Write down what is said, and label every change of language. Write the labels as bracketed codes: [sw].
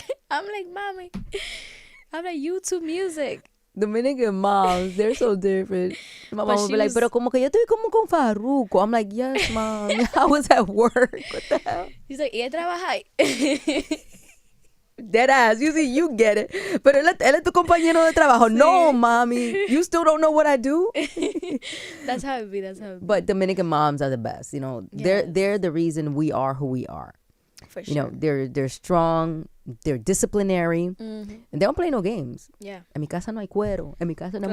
[en] I'm like, mommy, I'm like, YouTube music. Dominican moms, they're so different. My mom But would she be like, was- [es] pero como que yo estoy como con Farruko. [en] I'm like, yes, mom. I was at work. What the hell? She's like, [es] ¿y ella trabaja ahí? [en] Dead ass. You see, you get it. [es] Pero él es tu compañero de trabajo. [en] No, mommy. You still don't know what I do? That's how it be. That's how it be. But Dominican moms are the best. You know, Yes. they're the reason we are who we are. For You sure. know, they're strong, they're disciplinary, and they don't play no games. Yeah. [es] En mi casa no hay cuero. En mi casa no hay